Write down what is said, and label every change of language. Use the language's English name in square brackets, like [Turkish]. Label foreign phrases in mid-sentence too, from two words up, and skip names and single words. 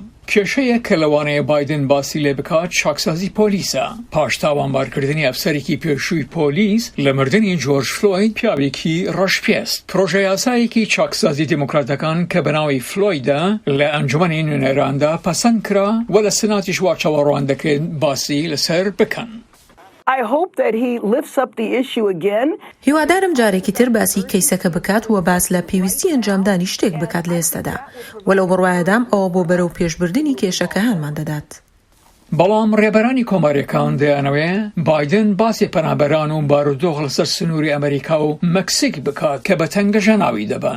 [Central Kurdish] کێشەیە کە لەوانەیە بایدن باسی لێ بکات چاکسازی پۆلیسە پاش تاوانبارکردنی ئەفسەرێکی پێشووی پۆلیس لە مردنی جۆرج فلۆید پیاوێکی ڕەشپێست. پرۆژە یاسایەکی چاکسازی دیموکراتەکان کە بەناوی فلۆیدە لە ئەنجومەنی نوێنەراندا پەسەند کرا و لە سناتیش وا چاوەڕوان دەکرێت باسی لەسەر بکەن. [English] I hope that he lifts up the issue again. [Central Kurdish] هیوادارم جارێکی تر باسی کەیسەکە بکات و باس لە پێویستی ئەنجامدانی شتێک بکات لە ئێستادا. وەلەو بڕوایەدام ئەوە بۆ بەرەو پێشبردننی کێشەکە هەمان دەدات. بەڵام ڕێبەرانی کۆماریەکان دەیانەوە بایدن باسی پەنابەران و بارودۆخ لەسەر سنووری ئەمریکا و مەکسیک بکات کە بە تەنگەژە ناوی دەبن.